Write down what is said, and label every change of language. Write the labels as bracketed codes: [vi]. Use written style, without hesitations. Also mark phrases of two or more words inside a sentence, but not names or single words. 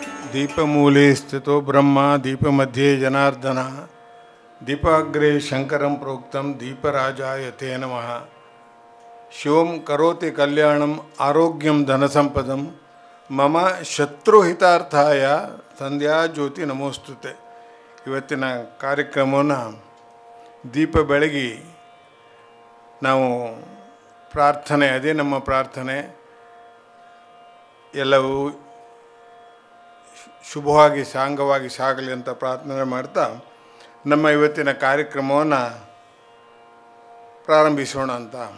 [sa] ದೀಪಮೂಲೆ ಸ್ಥಿತೋ ಬ್ರಹ್ಮ ದೀಪಮಧ್ಯೆ ಜನಾರ್ದನ ದೀಪಾಗ್ರೆ ಶಂಕರಂ ಪ್ರೋಕ್ತಂ ದೀಪರಾಜಾಯ ತೇ ನಮಃ. ಶಿವಂ ಕರೋತಿ ಕಲ್ಯಾಣಂ ಆರೋಗ್ಯಂ ಧನಸಂಪದಂ ಮಮ ಶತ್ರುಹಿತಾರ್ಥಾಯ ಸಂಧ್ಯಾ ಜ್ಯೋತಿ ನಮೋಸ್ತುತೆ. [kn] ಇವತ್ತಿನ ಕಾರ್ಯಕ್ರಮವನ್ನು ದೀಪ ಬೆಳಗಿ ನಾವು ಪ್ರಾರ್ಥನೆ, ಅದೇ ನಮ್ಮ ಪ್ರಾರ್ಥನೆ, ಎಲ್ಲವೂ ಶುಭವಾಗಿ ಸಾಂಗವಾಗಿ ಸಾಗಲಿ ಅಂತ ಪ್ರಾರ್ಥನೆ ಮಾಡ್ತಾ ನಮ್ಮ ಇವತ್ತಿನ ಕಾರ್ಯಕ್ರಮವನ್ನು ಪ್ರಾರಂಭಿಸೋಣ ಅಂತ.